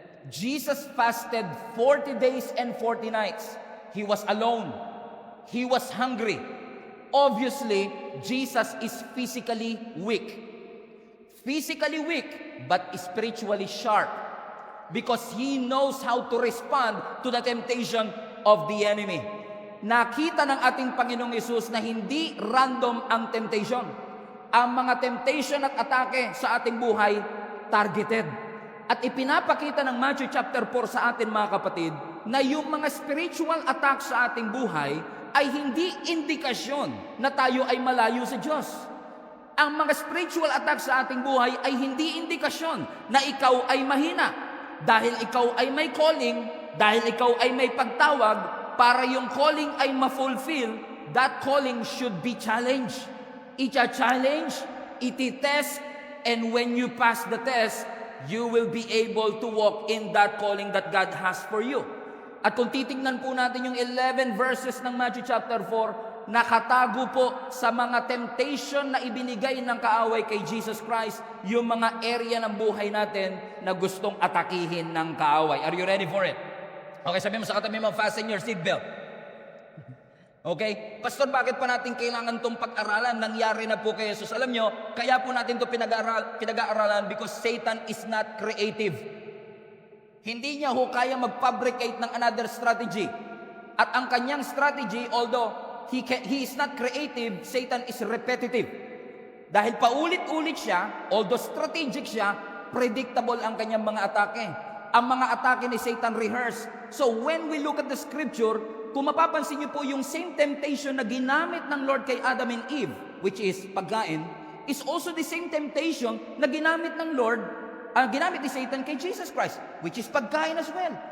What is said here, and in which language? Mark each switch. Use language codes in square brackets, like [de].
[en] Jesus fasted 40 days and 40 nights. He was alone. He was hungry. Obviously, Jesus is physically weak. Physically weak, but spiritually sharp. Because He knows how to respond to the temptation of the enemy. [tl] Nakita ng ating Panginoong Hesus na hindi random ang temptation. Ang mga temptation at atake sa ating buhay, targeted. At ipinapakita ng Matthew chapter 4 sa atin mga kapatid, na yung mga spiritual attack sa ating buhay ay hindi indikasyon na tayo ay malayo sa Diyos. Ang mga spiritual attack sa ating buhay ay hindi indikasyon na ikaw ay mahina. Dahil ikaw ay may calling, dahil ikaw ay may pagtawag, para yung calling ay ma-fulfill, [en] that calling should be challenged. [tl] Icha-challenge, iti-test, [en] and when you pass the test, you will be able to walk in that calling that God has for you. [tl] At kung titingnan po natin yung 11 verses ng Matthew chapter 4, nakatago po sa mga temptation na ibinigay ng kaaway kay Jesus Christ, yung mga area ng buhay natin na gustong atakihin ng kaaway. [en] Are you ready for it? Okay, [tl] sabi mo sa katabi mo, [en] fasten your seatbelt. Okay? [tl] Pastor, bakit pa natin kailangan itong pag-aralan? Nangyari na po kay Jesus. Alam nyo, kaya po natin ito pinag-aaralan [en] because Satan is not creative. [tl] Hindi niya ho kaya mag-fabricate ng [en] another strategy. [tl] At ang kanyang strategy, [en] although he is not creative, Satan is repetitive. [tl] Dahil paulit-ulit siya, although strategic siya, predictable ang kanyang mga atake. Ang mga atake ni Satan rehearsed. [en] So when we look at the Scripture, [tl] kung mapapansin niyo po yung same temptation na ginamit ng Lord kay Adam and Eve, which is pagkain, is also the same temptation na ginamit ng Lord, ginamit ni Satan kay Jesus Christ, which is pagkain as well.